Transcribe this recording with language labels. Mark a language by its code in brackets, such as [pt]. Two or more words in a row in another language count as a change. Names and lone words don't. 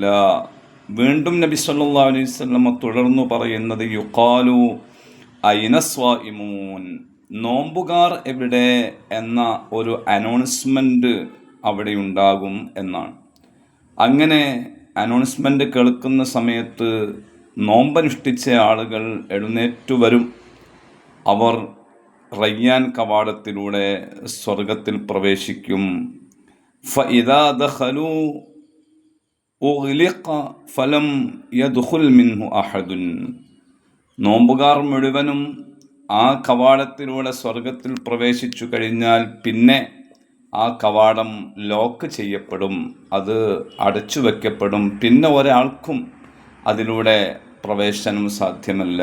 [ml] വീണ്ടും നബി [ar] صلى الله عليه وسلم [ml] തുടർന്നു പറയുന്നത്, [ar] يقال أين الصائمون, [ml] നോമ്പുകാർ എവിടെ എന്ന ഒരു അനൗൺസ്മെൻറ്റ് അവിടെ ഉണ്ടാകും എന്നാണ്. അങ്ങനെ അനൗൺസ്മെൻറ്റ് കേൾക്കുന്ന സമയത്ത് നോമ്പനുഷ്ഠിച്ച ആളുകൾ എഴുന്നേറ്റു വരും. അവർ റയ്യാൻ കവാടത്തിലൂടെ സ്വർഗത്തിൽ പ്രവേശിക്കും. [ar] فإذا دخلوا أغلق فلم يدخل منه أحد. [ml] നോമ്പുകാർ മുഴുവനും ആ കവാടത്തിലൂടെ സ്വർഗത്തിൽ പ്രവേശിച്ചു കഴിഞ്ഞാൽ പിന്നെ ആ കവാടം ലോക്ക് ചെയ്യപ്പെടും, അത് അടച്ചു വയ്ക്കപ്പെടും. പിന്നെ ഒരാൾക്കും അതിലൂടെ പ്രവേശനം സാധ്യമല്ല.